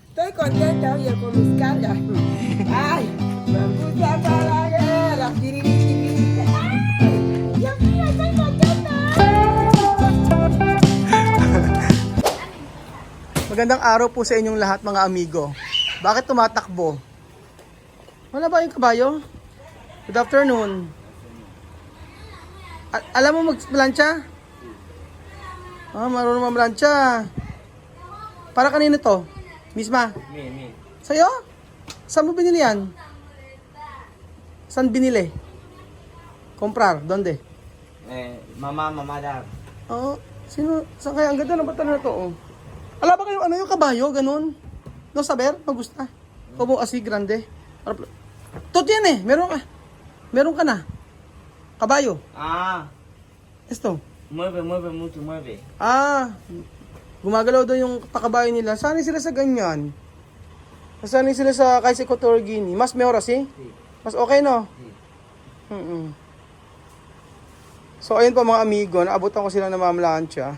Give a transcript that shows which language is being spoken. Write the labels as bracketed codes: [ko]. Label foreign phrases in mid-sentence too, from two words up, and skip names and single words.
[es] estoy contenta, oye, con mis cargas. Ay, me gusta para las piriritiriritas. Ay, Dios mío, estoy contenta. [tl] Magandang araw po sa inyong lahat mga amigo. Bakit tumatakbo? Wala ba yung kabayo? [en] Good afternoon. [tl] Alam mo magplancha? Marunong mamlancha. Para kanino to? Misma? Me. Sa'yo? Saan mo binili yan? Saan binili? [es] Comprar? Donde? Mama dad. [tl] Oo. Sino? Saan kaya? Ang ganda ng bata na to. Oh. Ala ba kayo, ano yung kabayo? Ganun? [es] No saber? Magusta? Como así grande? [tl] Tot yan eh. Meron ka na. Kabayo. [es] Esto. Mueve mucho, mueve. [tl] Gumagalaw daw yung pakabayo nila. Sanay sila sa ganyan. Sanay sila sa kahit sa Equatorial Guinea. Mas may oras eh? Mas okay no? So ayun po mga amigo, naabutan ko sila ng mamalansya.